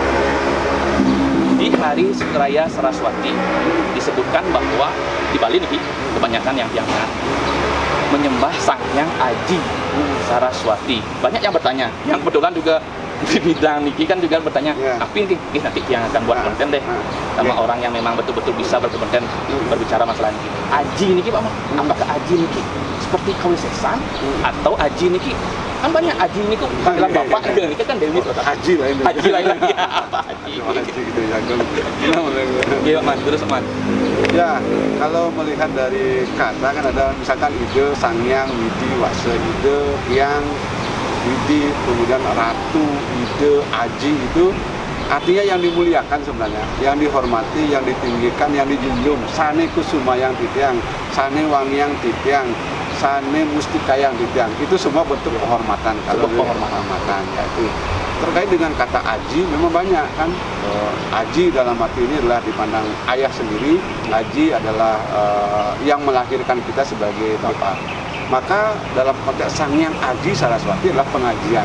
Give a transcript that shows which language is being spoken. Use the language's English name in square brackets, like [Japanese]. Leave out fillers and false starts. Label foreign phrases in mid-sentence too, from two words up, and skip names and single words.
[Indonesian] Di Hari Raya Saraswati disebutkan bahwa di Bali nih kebanyakan yang menyembah Sang Hyang Aji Saraswati. Banyak yang bertanya, yang kebetulan juga di bidang niki kan juga bertanya, tapi nanti yang akan buat konten deh sama orang yang memang betul-betul bisa berkompeten berbicara masalah niki. Aji niki Pak Man, apakah Aji niki seperti kawisesan atau Aji niki kan banyak Aji niki panggilan bapak niki kan Dewi Haji lain. Haji lain lagi apa Haji gitu ya. Iya Man, terus Man. Ya, kalau melihat dari kata kan ada misalkan ide Sangyang, Widi, Wase, ide yang Widi, kemudian Ratu, Ide, Aji itu artinya yang dimuliakan sebenarnya, yang dihormati, yang ditinggikan, yang dijunjung. [Balinese] Sane Kusumayang Titiang, Sane Wangyang Titiang, Sane Mustikayang Titiang. [Indonesian] Itu semua bentuk penghormatan. Kalau penghormatan ya itu. Terkait dengan kata Aji memang banyak kan. Aji dalam arti ini adalah dipandang ayah sendiri. Aji adalah yang melahirkan kita sebagai bapak. Maka dalam konteks Sang Hyang Aji Saraswati adalah pengajian.